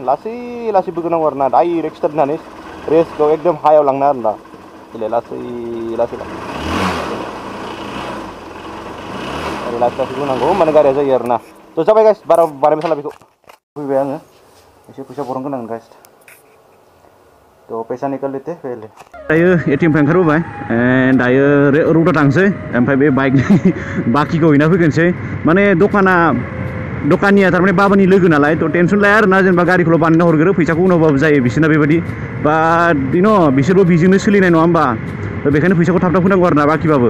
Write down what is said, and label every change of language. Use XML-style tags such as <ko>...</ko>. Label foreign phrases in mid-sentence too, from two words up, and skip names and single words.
<brx>लासै लासै बोखोनांगौ आरोना, डाइरेक्ट स्टार्ट होनानै रेसखौ एकदम हायाव लांना आरोना। लासै लासै लासै बोनांगौ होमबानो गारिया जायो आरोना। तो जाबाय गाइस, बारा बानायबाय थाला बेखौ। फैबाय आङो, एसे फैसा बरनगोन आं गाइस।</brx> <hi>तो पैसा निकाल लेते पहले।</hi> <brx>दायो एटिएमनिफ्राय ओंखारबोबाय। दायो रौता थांसै। ओमफ्राय बे बाइकनि बाखिखौ हैना फैगोनसै। माने दखानिया थारमाने बाबानि लोगो नालाय, तो टेनसन लाया आरोना, जेनेबा गारिखौल' बानायना हरग्रो, फैसाखौ उनावबाबो जायो बिसोरना बेबायदि। बाट बिसोरबो बिजोंनो सोलिनाय नङा होमबा। तो बेखायनो फैसाखौ थाब थाब होनांगौ आरोना बाखिबाबो।</brx>